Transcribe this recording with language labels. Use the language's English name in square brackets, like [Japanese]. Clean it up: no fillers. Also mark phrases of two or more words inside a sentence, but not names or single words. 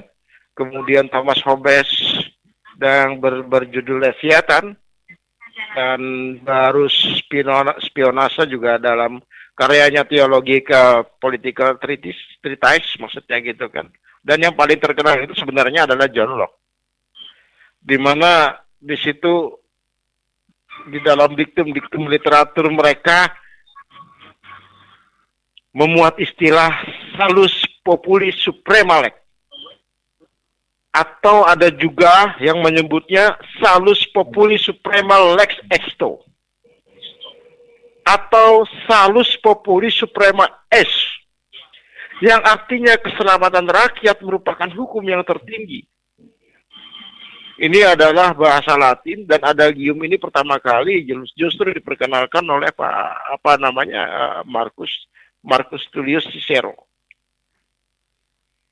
[Indonesian] Kemudian Thomas Hobbes yang berjudul Leviathan, dan baru Spinoza juga dalam karyanya Theologica Political Treatise, maksudnya gitu kan. Dan yang paling terkenal itu sebenarnya adalah John Locke, di mana di situ di dalam diktum literatur mereka memuat istilah [Latin] salus populi suprema lex, [Indonesian] atau ada juga yang menyebutnya [Latin] salus populi suprema lex exto, atau salus populi suprema est, [Indonesian] yang artinya keselamatan rakyat merupakan hukum yang tertinggi. Ini adalah bahasa Latin, dan adagium ini pertama kali justru diperkenalkan oleh Marcus Tullius Cicero.